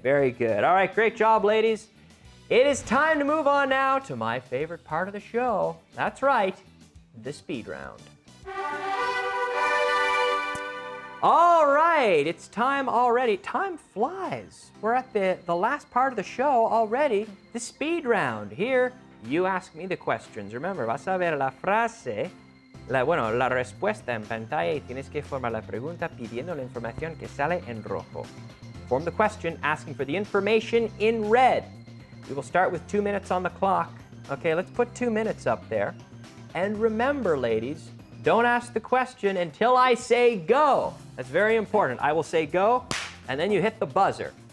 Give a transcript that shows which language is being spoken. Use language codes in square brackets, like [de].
[en] Very good. All right, great job, ladies. It is time to move on now to my favorite part of the show. That's right, the speed round. All right, it's time already. Time flies. We're at the last part of the show already, the speed round. Here, you ask me the questions. [es] Remember, vas a ver la frase, la respuesta en pantalla y tienes que formar la pregunta pidiendo la información que sale en rojo. [en] Form the question asking for the information in red. We will start with 2 minutes on the clock. Okay, let's put 2 minutes up there. And remember, ladies, don't ask the question until I say go. That's very important. I will say go, and then you hit the buzzer.